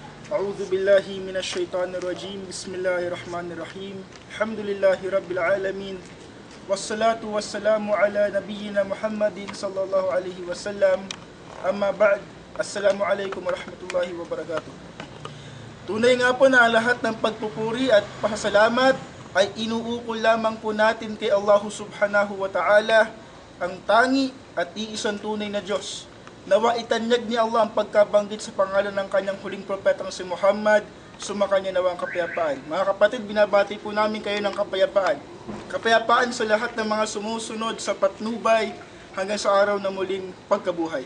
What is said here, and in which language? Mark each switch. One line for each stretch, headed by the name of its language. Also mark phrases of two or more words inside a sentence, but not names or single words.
Arabic: أعوذ بالله من الشيطان الرجيم. بسم الله الرحمن الرحيم. الحمد لله رب العالمين. والصلاة والسلام على نبينا محمد صلى الله عليه وسلم. أما بعد. السلام عليكم ورحمة الله وبركاته.
Filipino: Tunay nga po na lahat ng pagpupuri at pasasalamat ay inuukol lamang po natin kay Allah
Arabic: سبحانه وتعالى,
Filipino: ang tangi at iisang tunay na Diyos. Nawa itanyag ni Allah ang pagkabanggit sa pangalan ng kanyang huling propetang si Muhammad, sumakanya nawa ang kapayapaan. Mga kapatid, binabati po namin kayo ng kapayapaan. Kapayapaan sa lahat ng mga sumusunod sa patnubay hanggang sa araw na muling pagkabuhay.